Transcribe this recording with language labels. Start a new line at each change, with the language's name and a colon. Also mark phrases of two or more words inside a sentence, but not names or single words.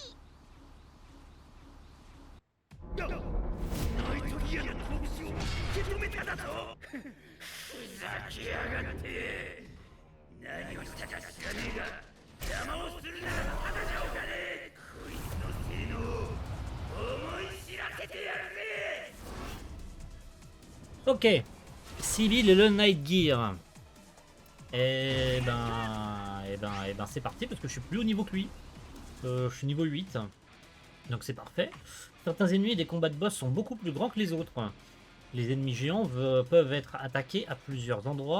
Japanese: ナイトギアの拳を受け止めただと。ふざけやがって。何をしたか知らねえが邪魔をするならただじゃおかねえ。こいつの性能を思い知らせてやるぜ。
French: Ok. Civil et le Night Gear. C'est parti parce que je suis plus haut niveau que lui. Je suis niveau 8. Donc c'est parfait. Certains ennemis des combats de boss sont beaucoup plus grands que les autres. Les ennemis géants peuvent être attaqués à plusieurs endroits.